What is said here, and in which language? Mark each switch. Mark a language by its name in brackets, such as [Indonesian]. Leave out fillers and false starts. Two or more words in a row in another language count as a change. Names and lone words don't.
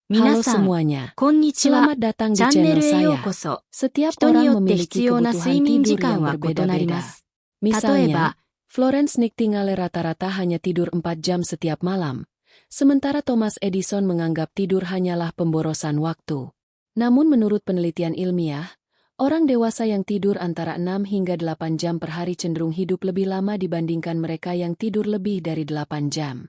[Indonesian] Halo [Japanese] 皆さん、 [Indonesian] semuanya, [Japanese] こんにちは。 [Indonesian] selamat datang [Japanese] チ [Indonesian] di [Japanese] ャンネ [Indonesian] channel [Japanese] ルへよう [Indonesian] saya. [Japanese] こそ。 [Indonesian] Setiap [Japanese] 人に [Indonesian] orang [Japanese] よって [Indonesian] memiliki [Japanese] 必要な [Indonesian] kebutuhan [Japanese] 睡眠時 [Indonesian] tidur [Japanese] 間 [Indonesian] yang [Japanese] は異なりま [Indonesian] berbeda-beda. [Japanese] す。例え [Indonesian] Misalnya, [Japanese] ば、 [Indonesian] Florence Nightingale rata-rata hanya tidur 4 jam setiap malam, sementara Thomas Edison menganggap tidur hanyalah pemborosan waktu. Namun menurut penelitian ilmiah, orang dewasa yang tidur antara 6 hingga 8 jam per hari cenderung hidup lebih lama dibandingkan mereka yang tidur lebih dari 8 jam.